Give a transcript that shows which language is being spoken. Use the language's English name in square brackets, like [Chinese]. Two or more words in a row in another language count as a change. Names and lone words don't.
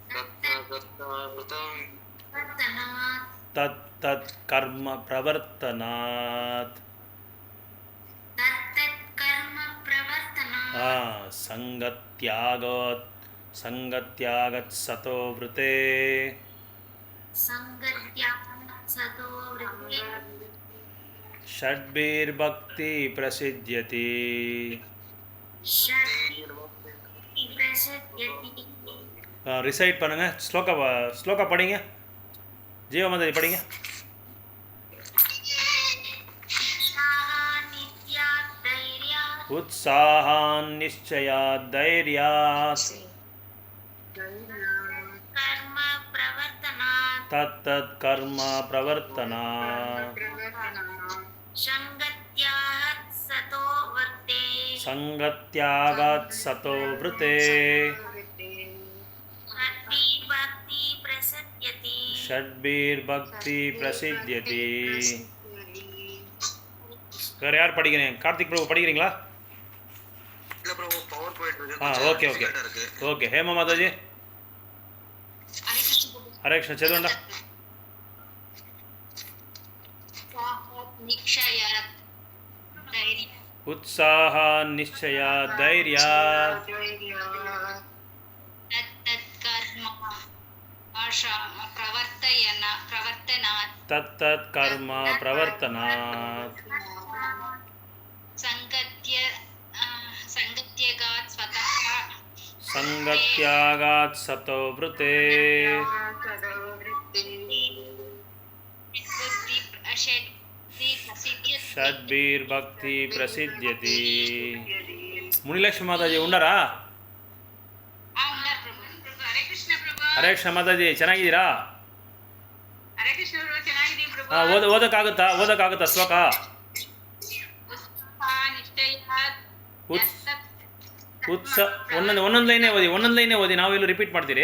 [Sanskrit] तत्तत् कर्म प्रवर्तनात् संगत्यागत् सतो वृते षड्भिर्भक्ति प्रसिद्ध्यति. [Tamil] रिसाइट பண்ணுங்க. ஸ்லோகா படிங்க. ஜீவமாதாஜி படிங்க. [Sanskrit] उत्साहान् निश्चयात् धैर्यात् तत्तत् कर्म प्रवर्तनात् संगत्यागात् सतो वृते षड्भिर्भक्ति प्रसिद्ध्यति. [Tamil] வேறு யார் படிக்கிறீங்க? கார்த்திக் பிரபு படிக்கிறீங்களா? [Telugu] ఓకే ఓకే ఓకే హేమ మాతాజీ హరే కృష్ణ చదవండి. [Sanskrit] उत्साह निश्चय धैर्य तत्तत् कर्म प्रवर्तनात् संगत्यागात् सतो वृते षड्भिर्भक्ति प्रसिद्ध्यति. [Telugu] మునిలక్ష్మి మాతాజీ ఉన్నారా? [Kannada] हरे कृष्ण माताजी ಚೆನ್ನಾಗಿದ್ದೀರಾ? ಓದಕ್ಕಾಗುತ್ತಾ ಶ್ಲೋಕ? ಒಂದೊಂದು ಲೈನೇ ಓದಿ ನಾವೆಲ್ಲೂ ರಿಪೀಟ್ ಮಾಡ್ತೀರಿ.